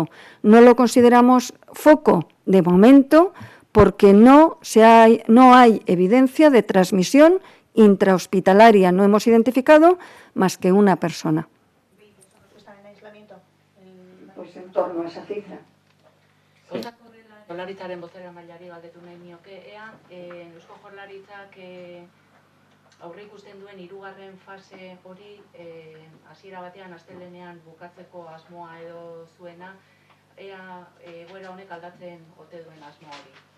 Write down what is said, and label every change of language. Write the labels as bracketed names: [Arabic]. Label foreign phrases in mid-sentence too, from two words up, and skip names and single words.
[Spanish] No lo consideramos foco de momento porque no hay evidencia de transmisión intrahospitalaria. No hemos identificado más que una persona. ¿Están en aislamiento? Pues en torno a esa cifra. [Basque] Jaurlaritzaren bozera mailari galdetu nahi nioke, ea Eusko Jaurlaritzak aurre ikusten duen 3. fase hori hasiera batean astelehenean bukatzeko asmoa edo zuena, ea egoera honek aldatzen ote duen asmo hori.